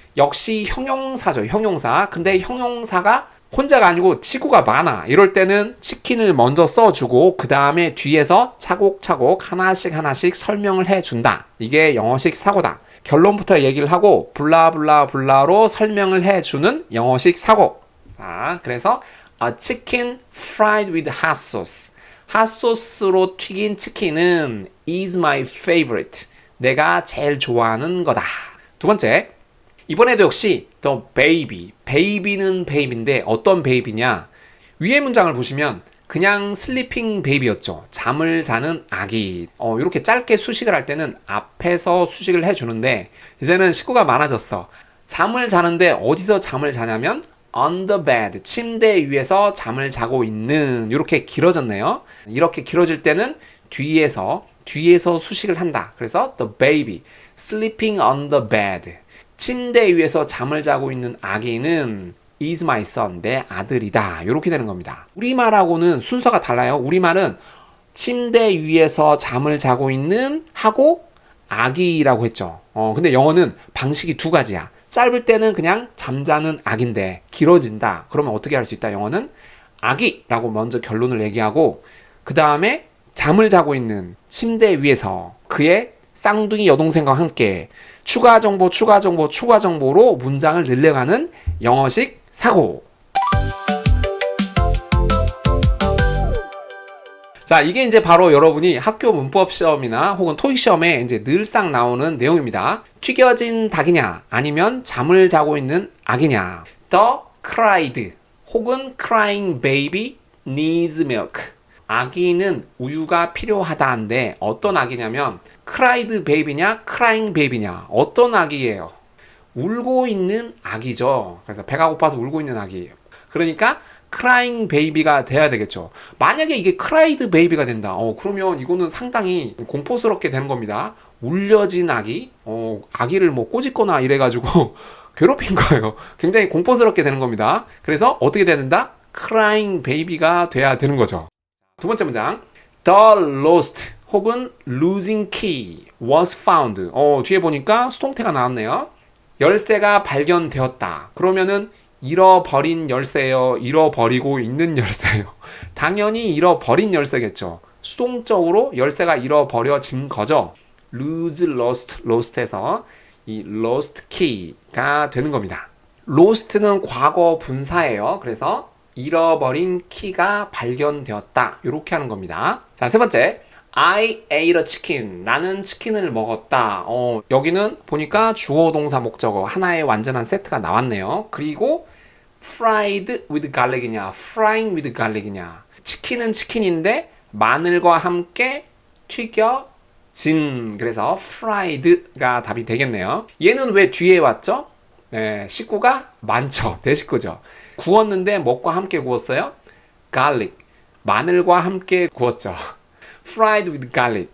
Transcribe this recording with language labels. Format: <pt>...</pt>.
<ko>역시 형용사죠. 형용사. 근데 형용사가 혼자가 아니고 식구가 많아. 이럴 때는 치킨을 먼저 써주고 그 다음에 뒤에서 차곡차곡 하나씩 설명을 해준다. 이게 영어식 사고다. 결론부터 얘기를 하고 블라블라블라로 설명을 해주는 영어식 사고. 자, 그래서</ko> <en>a chicken fried with hot sauce.</en> <ko>핫소스로 튀긴 치킨은</ko> <en>is my favorite.</en> <ko>내가 제일 좋아하는 거다. 두 번째, 이번에도 역시 the baby. 베이비는 베이비인데 어떤 베이비냐? 위의 문장을 보시면 그냥 슬리핑 베이비였죠. 잠을 자는 아기. 이렇게 짧게 수식을 할 때는 앞에서 수식을 해주는데 이제는 식구가 많아졌어. 잠을 자는데 어디서 잠을 자냐면</ko> <en>on the bed,</en> <ko>침대 위에서 잠을 자고 있는. 이렇게 길어졌네요. 이렇게 길어질 때는 뒤에서 수식을 한다.</ko> <en>그래서 the baby sleeping on the bed.</en> <ko>침대 위에서 잠을 자고 있는 아기는</ko> <en>is my son.</en> <ko>내 아들이다. 이렇게 되는 겁니다. 우리말하고는 순서가 달라요. 우리말은 침대 위에서 잠을 자고 있는 하고 아기라고 했죠. 근데 영어는 방식이 두 가지야. 짧을 때는 그냥 잠자는 아기인데 길어진다. 그러면 어떻게 할 수 있다? 영어는 아기라고 먼저 결론을 얘기하고 그 다음에 잠을 자고 있는 침대 위에서 그의 쌍둥이 여동생과 함께 추가 정보로 문장을 늘려가는 영어식 사고. 자, 이게 이제 바로 여러분이 학교 문법 시험이나 혹은 토익 시험에 이제 늘상 나오는 내용입니다. 튀겨진 닭이냐 아니면 잠을 자고 있는 아기냐.</ko> <en>The cried</en> <ko>혹은</ko> <en>crying baby needs milk.</en> <ko>아기는 우유가 필요하다인데 어떤 아기냐면 cried baby냐 crying baby냐. 어떤 아기예요? 울고 있는 아기죠. 그래서 배가 고파서 울고 있는 아기예요. 그러니까 crying baby가 돼야 되겠죠. 만약에 이게 cried baby가 된다. 그러면 이거는 상당히 공포스럽게 되는 겁니다. 울려진 아기, 아기를 뭐 꼬집거나 이래가지고 괴롭힌 거예요. 굉장히 공포스럽게 되는 겁니다. 그래서 어떻게 돼야 된다? crying baby가 돼야 되는 거죠. 두 번째 문장.</ko> <en>The lost</en> <ko>혹은</ko> <en>losing key was found.</en> <ko>뒤에 보니까 수동태가 나왔네요. 열쇠가 발견되었다. 그러면은 잃어버린 열쇠예요? 잃어버리고 있는 열쇠예요? 당연히 잃어버린 열쇠겠죠. 수동적으로 열쇠가 잃어버려진 거죠. lose, lost에서 이 lost key가 되는 겁니다. lost는 과거 분사예요. 그래서 잃어버린 키가 발견되었다. 이렇게 하는 겁니다. 자, 세 번째.</ko> <en>I ate a chicken.</en> <ko>나는 치킨을 먹었다. 여기는 보니까 주어 동사 목적어 하나의 완전한 세트가 나왔네요. 그리고</ko> <en>fried with garlic</en> <ko>이냐,</ko> <en>frying with garlic</en> <ko>이냐. 치킨은 치킨인데 마늘과 함께 튀겨진. 그래서 fried가 답이 되겠네요. 얘는 왜 뒤에 왔죠? 네, 식구가 많죠. 대식구죠. 구웠는데 뭐과 함께 구웠어요?</ko> <en>garlic.</en> <ko>마늘과 함께 구웠죠.</ko> <en>fried with garlic.</en>